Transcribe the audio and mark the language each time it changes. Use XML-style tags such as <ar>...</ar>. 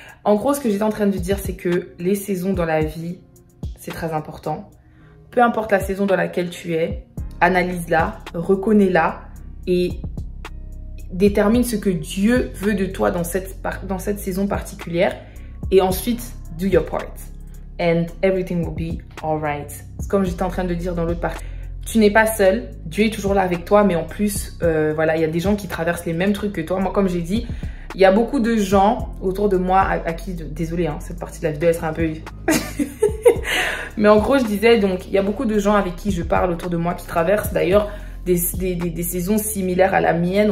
<fr>En gros, ce que j'étais en train de dire, c'est que les saisons dans la vie, c'est très important. Peu importe la saison dans laquelle tu es, analyse-la, reconnais-la et détermine ce que Dieu veut de toi dans cette saison particulière. Et ensuite,</fr> <en>do your part. And everything will be alright.</en> <fr>C'est comme j'étais en train de dire dans l'autre partie. Tu n'es pas seul. Dieu est toujours là avec toi. Mais en plus, voilà, il y a des gens qui traversent les mêmes trucs que toi. Moi, comme j'ai dit, Il y a beaucoup de gens autour de moi à qui, désolée, hein, cette partie de la vidéo elle sera un peu... Mais en gros je disais, donc il y a beaucoup de gens avec qui je parle autour de moi qui traversent d'ailleurs des saisons similaires à la mienne.</fr>